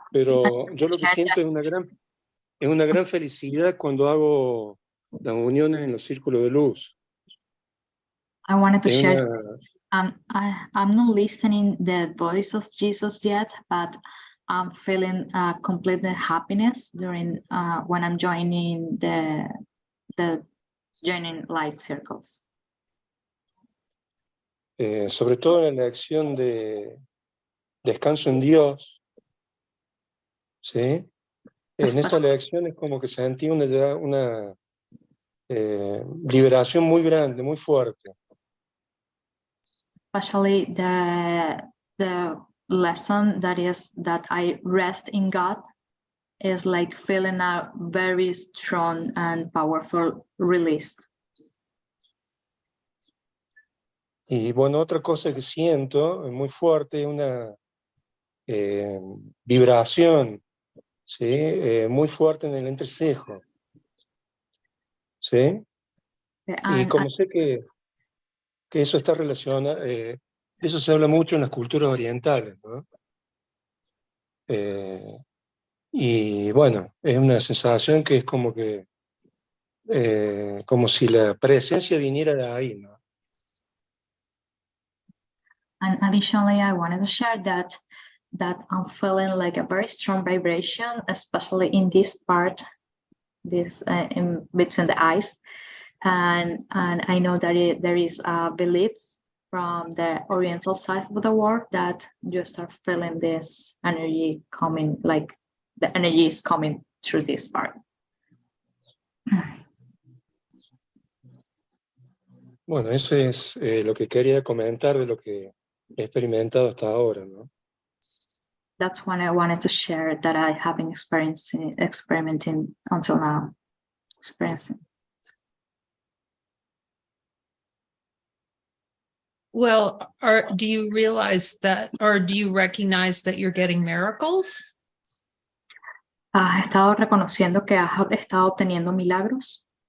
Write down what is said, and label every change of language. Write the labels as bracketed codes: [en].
[es] Pero yo lo que siento es una gran felicidad cuando hago las uniones en los círculos de luz. [en] I wanted to [es] Es [en] share. [es] una, [en] I'm not listening the voice of Jesus yet, but I'm feeling complete happiness during when I'm joining the joining light circles. [es] sobre todo en la lección de descanso en Dios, ¿sí? En esta lección es como que sentí una liberación muy grande, muy fuerte. [en] Especially the lesson that is that I rest in God is like feeling a very strong and powerful release. [es] Y bueno, otra cosa que siento muy fuerte es una vibración, ¿sí? Muy fuerte en el entrecejo, ¿sí? Y como sé que eso está relacionado, de eso se habla mucho en las culturas orientales, ¿no? Y bueno, es una sensación que es como que, como si la presencia viniera de ahí, ¿no? [en] And additionally, I wanted to share that I'm feeling like a very strong vibration, especially in this part, this in between the eyes, and I know that there is beliefs from the Oriental side of the world that you start feeling this energy coming, like the energy is coming through this part. [es] Bueno, eso es lo que quería comentar de lo que he experimentado hasta ahora, ¿no? [en] That's what I wanted to share that I have been experimenting until now. Experiencing. Well, do you realize that, or do you recognize that you're getting miracles? [es] ¿Has estado reconociendo que has estado obteniendo milagros?